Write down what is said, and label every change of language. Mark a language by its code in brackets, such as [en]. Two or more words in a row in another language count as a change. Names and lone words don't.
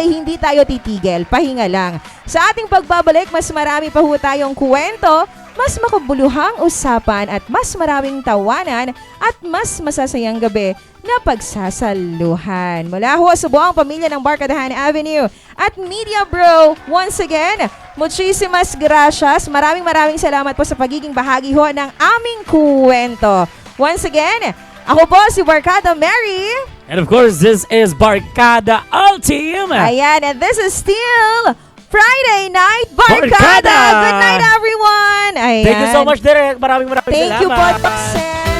[tl] Hindi tayo titigil, pahinga lang. Sa ating pagbabalik, mas marami pa ho tayong kwento, mas makabuluhang usapan at mas maraming tawanan at mas masasayang gabi na pagsasaluhan. Mula ho sa buong pamilya ng Barkadahan Avenue at Media Bro, [en] once again, [es] muchísimas gracias. [tl] Maraming salamat po sa pagiging bahagi ho ng aming kwento. [en] Once again, [tl] ako po si Barkada Mary. [en] And of course, this is Barkada Ultim. [tl] Ayan, [en] and this is still Friday Night Barkada. [tl] Barkada! [en] Good night, everyone. Ayan. Thank you so much, Derek. [tl] Maraming [en] Thank [tl] salamat. [en] you po, Toxel.